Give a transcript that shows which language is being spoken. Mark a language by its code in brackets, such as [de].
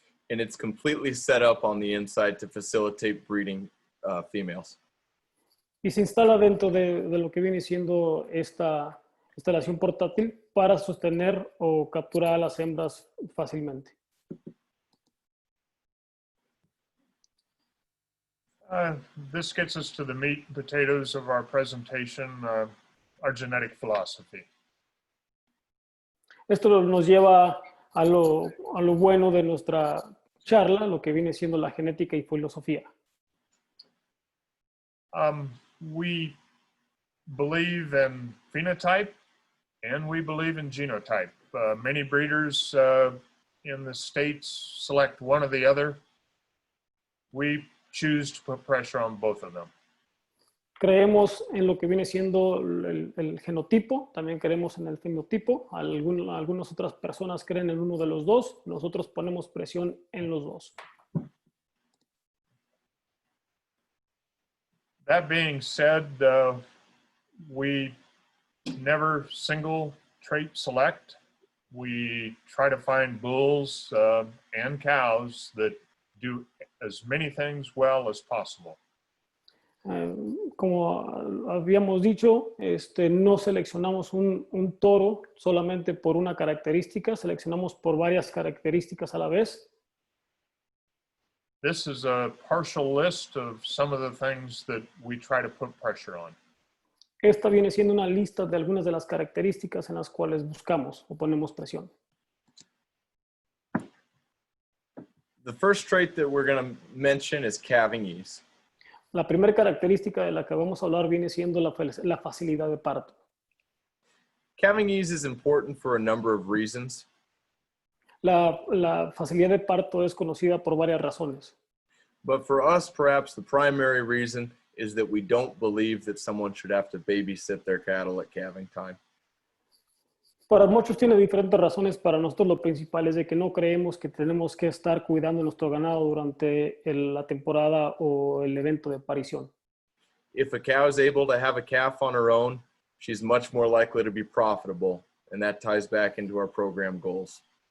[en] and it's completely set up on the inside to facilitate breeding females. [es] Y se instala dentro de lo que viene siendo esta instalación portátil para sostener o capturar a las hembras fácilmente. [en] This gets us to the meat and potatoes of our presentation, our genetic philosophy. [es] Esto nos lleva a lo bueno de nuestra charla, lo que viene siendo la genética y filosofía. [en] We believe in phenotype and we believe in genotype. Many breeders in the States select one or the other. We choose to put pressure on both of them. [es] Creemos en lo que viene siendo el genotipo, también creemos en el fenotipo. Algunas otras personas creen en uno de los dos, nosotros ponemos presión en los dos. [en] That being said, we never single trait select. We try to find bulls and cows that do as many things well as possible. [es] Como habíamos dicho, no seleccionamos un toro solamente por una característica, seleccionamos por varias características a la vez. [en] This is a partial list of some of the things that we try to put pressure on. [es] Esta viene siendo una lista de algunas de las características en las cuales buscamos o ponemos presión. [en] The first trait that we're going to mention is calving ease. [es] La primera característica de la que vamos a hablar viene siendo la facilidad de parto. [en] Calving ease is important for a number of reasons. [es] La facilidad de parto es conocida por varias razones. [en] But for us, perhaps the primary reason is that we don't believe that someone should have to babysit their cattle at calving time. [es] Para muchos tiene diferentes razones. Para nosotros lo principal es de que no creemos que tenemos que estar cuidando nuestro ganado durante la temporada o el evento de parición. [en] If a cow is able to have a calf on her own, she's much more likely to be profitable, and that ties back into our program goals.